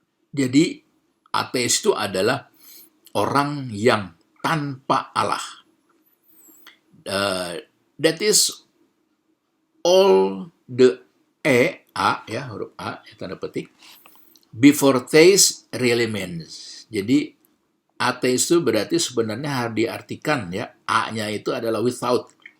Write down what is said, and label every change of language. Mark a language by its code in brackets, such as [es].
[id] Jadi ateis itu adalah orang yang tanpa Allah. [en] That is all the [id] huruf A, tanda petik, [en] before theist really means. [id] Jadi ateis itu berarti sebenarnya harus diartikan ya, A-nya itu adalah without.